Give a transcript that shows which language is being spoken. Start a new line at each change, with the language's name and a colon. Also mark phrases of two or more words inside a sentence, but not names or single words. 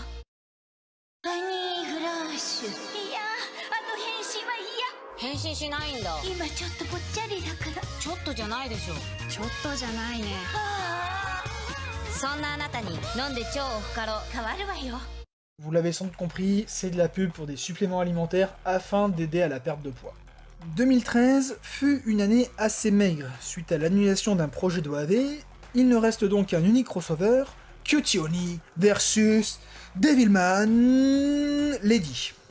Japanese: ハニーフラッシュ。いや、あと変身は嫌。変身しないんだ。今ちょっとぽっちゃりだから。ちょっとじゃないでしょ。ちょっとじゃないね。そんなあなたに飲んで超オフカロ変わるわよ。
French: Vous l'avez sans doute compris, c'est de la pub pour des suppléments alimentaires afin d'aider à la perte de poids. 2013 fut une année assez maigre. Suite à l'annulation d'un projet d'OAV, il ne reste donc qu'un unique crossover, Cutie Honey versus Devilman Lady.